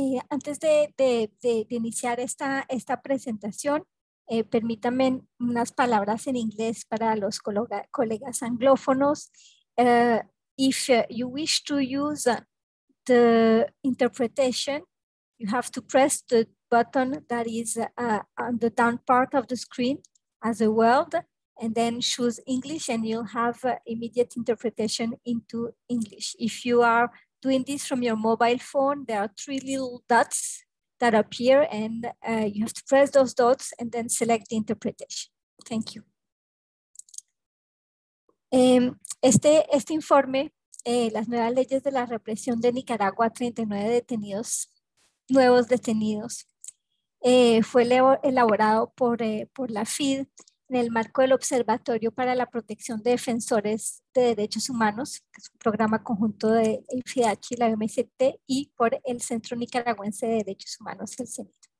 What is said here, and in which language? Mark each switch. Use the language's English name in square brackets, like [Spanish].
[Spanish] Antes de iniciar esta presentación, permítanme unas palabras en inglés para los colegas anglófonos. [English] If you wish to use the interpretation, you have to press the button that is on the down part of the screen as a word, and then choose English, and you'll have immediate interpretation into English. If you are doing this from your mobile phone, there are 3 little dots that appear, and you have to press those dots and then select the interpretation. Thank you. [Spanish] Este informe, las nuevas leyes de la represión de Nicaragua, 39 nuevos detenidos, fue elaborado por la FID en el marco del Observatorio para la Protección de Defensores de Derechos Humanos, que es un programa conjunto de FIDH y la OMCT, y por el Centro Nicaragüense de Derechos Humanos, el CENID.